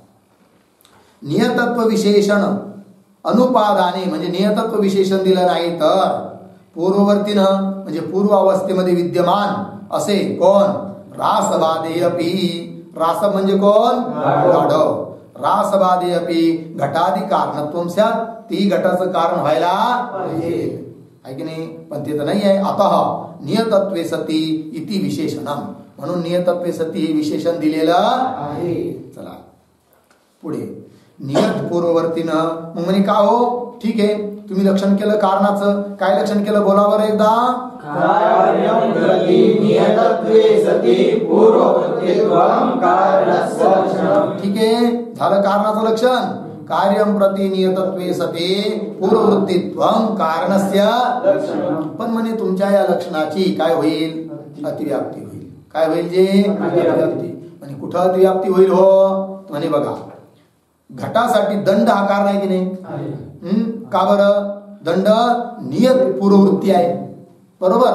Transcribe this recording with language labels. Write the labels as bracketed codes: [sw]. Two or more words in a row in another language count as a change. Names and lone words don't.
[sa] नियतत्व विशेषण अनुपादाने [mr] म्हणजे नियतत्व विशेषण दिलं नाही तर पूर्ववर्तीनं म्हणजे पूर्व अवस्थेमध्ये विद्यमान असे कोण? [sa] रासबाधे अपि. [mr] रास म्हणजे कोण? गाढव. [sa] रासबाधे अपि घटादी कारणत्वम स्यात्. [mr] ती घटाचं कारण व्हायला पाहिजे आहे की नाही? पण ते तर नाही आहे. [sa] अतः नियतत्वे सती इति विशेषणम. [mr] म्हणून [sa] नियतत्वे सती [mr] हे विशेषण दिलेलं आहे. चला पुढे. नियत पूर्ववर्तीनं मग म्हणे का हो? ठीक आहे, तुम्ही लक्षण केलं कारणाचं. काय लक्षण केलं? बोला बरं एकदा. [sa] कार्यं प्रति नियतत्वे सति पूर्ववर्तित्वं कारणस्य लक्षणम्. [mr] ठीक आहे, झालं कारणाचं लक्षण. [sa] कार्यं प्रति नियतत्वे सति पूर्ववृत्तित्वं कारणस्य लक्षणम्. [mr] पण म्हणे तुमच्या या लक्षणाची काय होईल? अतिव्याप्ती होईल. काय होईल? जे अतिव्याप्ती. म्हणजे कुठं अतिव्याप्ती होईल हो? म्हणे बघा, घटासाठी दंड हा कारण आहे की नाही? का बरं? दंड नियत पूर्ववृत्ती आहे, बरोबर.